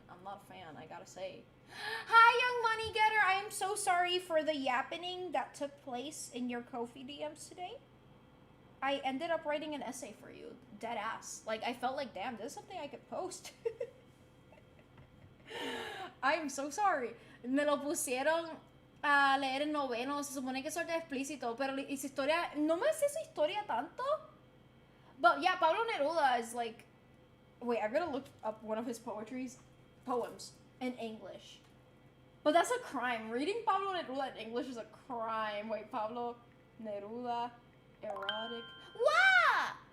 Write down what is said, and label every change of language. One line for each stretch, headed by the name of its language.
English: I'm not a fan, I gotta say. Hi, young money getter. I am so sorry for the yapping that took place in your Ko-fi DMs today. I ended up writing an essay for you. Dead ass. Like, I felt like, damn, this is something I could post. I am so sorry.
Spanish: Me lo pusieron a leer en noveno. Se supone que eso es explícito, pero esa historia, no me sé su historia tanto.
English: But yeah, Pablo Neruda is like, wait, I'm gonna look up one of his poems in English. But that's a crime. Reading Pablo Neruda in English is a crime. Wait, Pablo Neruda, erotic. Wow!